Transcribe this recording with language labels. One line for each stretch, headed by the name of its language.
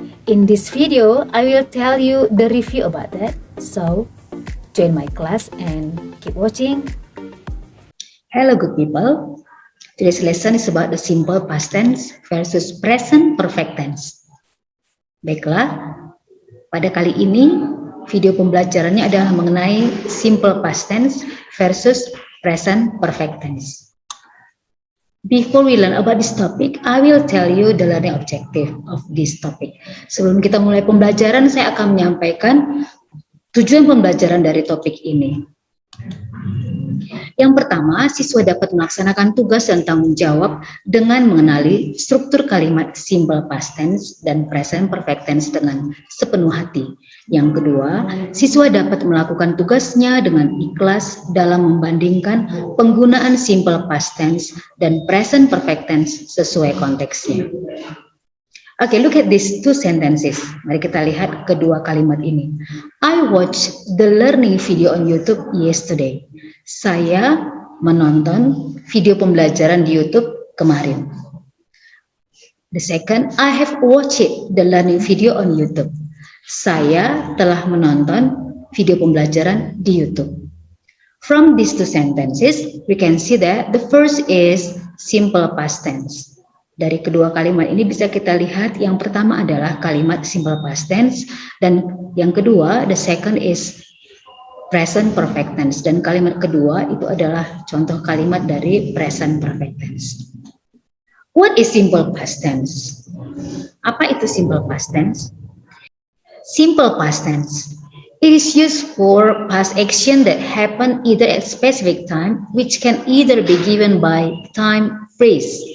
English: In this video, I will tell you the review about that, so join my class and keep watching. Hello good people, today's lesson is about the simple past tense versus present perfect tense.
Indonesian: Baiklah, pada kali ini video pembelajarannya adalah mengenai simple past tense versus present perfect tense.
English: Before we learn about this topic, I will tell you the learning objective of this topic.
Indonesian: Sebelum kita mulai pembelajaran, saya akan menyampaikan tujuan pembelajaran dari topik ini. Yang pertama, siswa dapat melaksanakan tugas dan tanggung jawab dengan mengenali struktur kalimat simple past tense dan present perfect tense dengan sepenuh hati. Yang kedua, siswa dapat melakukan tugasnya dengan ikhlas dalam membandingkan penggunaan simple past tense dan present perfect tense sesuai konteksnya.
English: Okay, look at these two sentences.
Indonesian: Mari kita lihat kedua kalimat ini.
English: I watched the learning video on YouTube yesterday.
Indonesian: Saya menonton video pembelajaran di YouTube kemarin.
English: The second, I have watched the learning video on YouTube.
Indonesian: Saya telah menonton video pembelajaran di YouTube.
English: From these two sentences, we can see that the first is simple past tense.
Indonesian: Dari kedua kalimat ini bisa kita lihat yang pertama adalah kalimat simple past tense dan yang kedua,
English: the second is present perfect tense,
Indonesian: dan kalimat kedua itu adalah contoh kalimat dari present perfect tense.
English: What is simple past tense?
Indonesian: Apa itu simple past tense?
English: Simple past tense. It is used for past action that happen either at specific time, which can either be given by time phrase.